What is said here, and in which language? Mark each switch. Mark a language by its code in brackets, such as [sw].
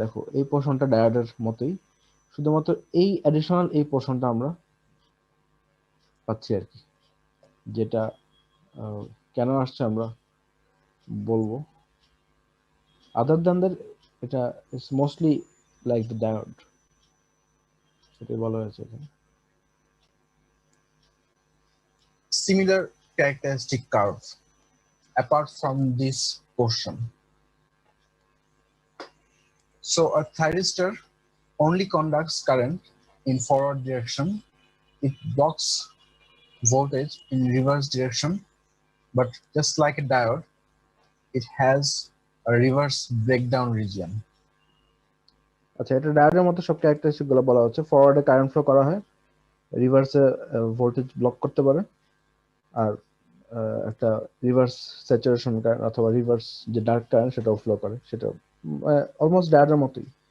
[bn] দেখো এই পোর্শনটা ডায়োডের মতোই, শুধুমাত্র এই অ্যাডিশনাল এই পোর্শনটা আমরা পাচ্ছি আর কি, যেটা কেন আসছে আমরা বলবো। [en] other than that এটা is mostly like the diode, [bn] সেটাই বলা হয়েছে এখানে। [en] Similar characteristic curve apart from this portion. So a thyristor only conducts current in forward direction. It blocks voltage in reverse direction, but just like a diode, it has a reverse breakdown region. [bn] আচ্ছা, এটা ডায়োডের মতো সব characteristic গুলো বলা হচ্ছে। ফরওয়ার্ডে current flow করা হয়, রিভার্সে voltage block করতে পারে, আর একটা রিভার্স স্যাচুরেশন কারেন্ট অথবা রিভার্স যে ডার্ক কারেন্ট সেটাও ফ্লো করে, সেটা অলমোস্ট ডায়োডের মতোই।